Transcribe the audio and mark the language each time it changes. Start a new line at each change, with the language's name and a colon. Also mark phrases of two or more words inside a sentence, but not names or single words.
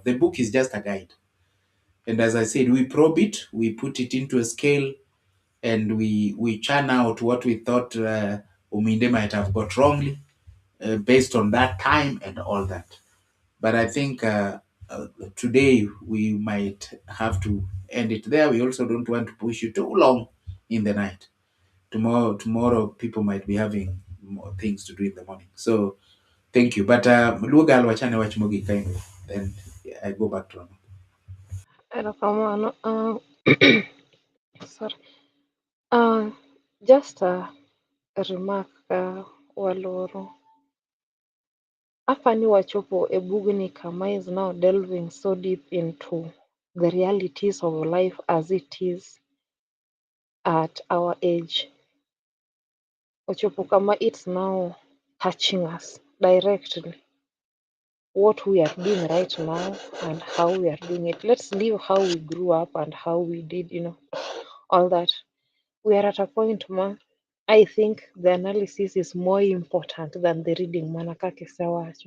English: The book is just a guide, and as I said, we probe it, we put it into a scale, and we churn out what we thought Uminde might have got wrongly based on that time and all that. But I think today we might have to end it there. We also don't want to push you too long in the night. Tomorrow people might be having more things to do in the morning. So thank you. But Luo Girl
Luo (Kenya and Tanzania): wachane wach mogi
English: kind of. Then I go back to Rama.
Luo (Kenya and Tanzania): Erokamano. Sorry.
English: Just a remark waloro.
Luo (Kenya and Tanzania): Afani wachopo a bugni kama
English: is now delving so deep into the realities of life as it is. at our age.
Luo (Kenya and Tanzania): Ochopo kama
English: it's now touching us directly. What we are doing right now and how we are doing it. Let's leave how we grew up and how we did, all that. We are at a point, ma. I think the analysis is more important than the reading,
Luo (Kenya and Tanzania): manaka kisewacho.